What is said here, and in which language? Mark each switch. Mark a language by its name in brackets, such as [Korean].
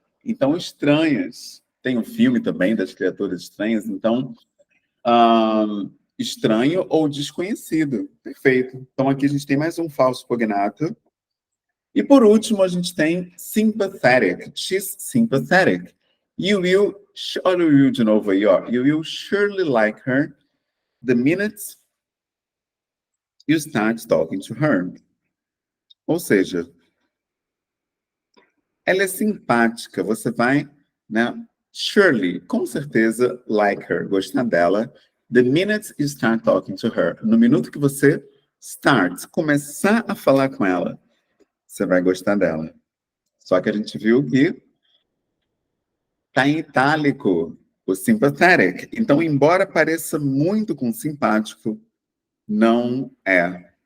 [Portuguese] Então, estranhas. Tem um filme também das criaturas estranhas. Então, estranho ou desconhecido. Perfeito. Então, aqui a gente tem mais um falso cognato. E, por último, a gente tem sympathetic. [English] She's sympathetic. You will... [Portuguese] Olha o will de novo aí, ó. [English] You will surely like her the minute you start talking to her. [Portuguese] Ou seja, ela é simpática, você vai, né? Surely, com certeza, [English] like her, [Portuguese] gostar dela. [English] The minute you start talking to her. [Portuguese] No minuto que você começar a falar com ela, você vai gostar dela. Só que a gente viu que tá em itálico o sympathetic. Então, embora pareça muito com simpático, não é.